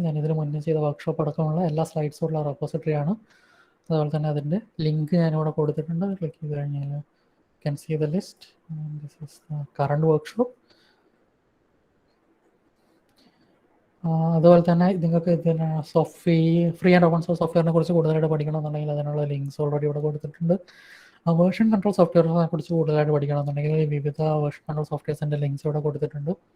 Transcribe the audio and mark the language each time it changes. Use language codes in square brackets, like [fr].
[ml] ഞാൻ ഇതിന് മുന്നേ ചെയ്ത വർക്ക്ഷോപ്പ് അടക്കമുള്ള എല്ലാ സ്ലൈഡ്സുള്ള റെപ്പോസിറ്ററിയാണ്. അതുപോലെ തന്നെ അതിൻ്റെ ലിങ്ക് ഞാനിവിടെ കൊടുത്തിട്ടുണ്ട്. ക്ലിക്ക് ചെയ്ത് കഴിഞ്ഞാൽ [en] can see the list, and this is the current workshop. [ml] അതുപോലെ തന്നെ നിങ്ങൾക്ക് ഇതിന് ഫ്രീ ആൻഡ് ഓപ്പൺ സോഴ്സ് സോഫ്റ്റ്വെയറിനെ കുറിച്ച് കൂടുതലായിട്ട് പഠിക്കണമെന്നുണ്ടെങ്കിൽ അതിനുള്ള ലിങ്ക്സ് ഓൾറെഡി ഇവിടെ കൊടുത്തിട്ടുണ്ട്. വേർഷൻ കൺട്രോൾ സോഫ്റ്റ്വെയറിനെ കുറിച്ച് കൂടുതലായിട്ട് പഠിക്കണമെന്നുണ്ടെങ്കിൽ വിവിധ വേർഷൻ കൺട്രോൾ സോഫ്റ്റ്വെയർസിൻ്റെ ലിങ്ക്സ് ഇവിടെ കൊടുത്തിട്ടുണ്ട്.